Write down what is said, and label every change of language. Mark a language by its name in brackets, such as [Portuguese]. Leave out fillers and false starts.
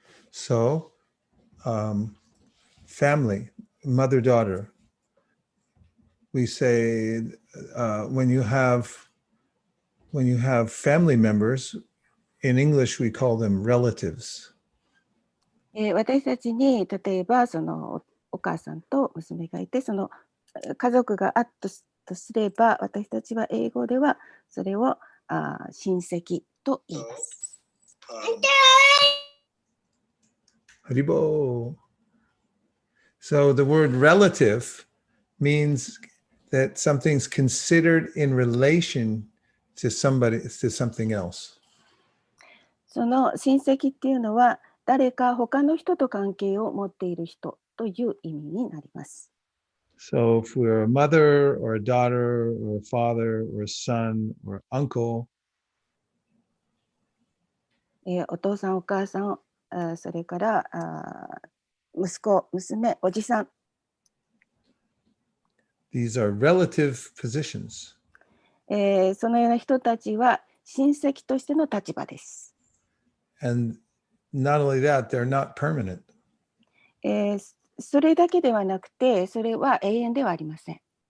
[English] So, family, mother, daughter. We say when you have family members, in English we call them relatives. [Japanese] 私たちに例えばそのお母さんと娘がいて、その家族があったとすれば、私たちは英語ではそれを親戚と言います。 Haribo. [English] So the word relative means that something's considered in relation to something else. [Japanese] その親戚っていうのは、誰か他の人と関係を持っている人という意味になります。 [English] So if we're a mother or a daughter or a father or a son or uncle, [Japanese] お父さん、お母さん、それから息子、娘、おじさん、 [English] these are relative positions. [Japanese] そのような人たちは親戚としての立場です。 [English] And not only that, they're not permanent. [Japanese] それだけではなくて、それは永遠ではありません。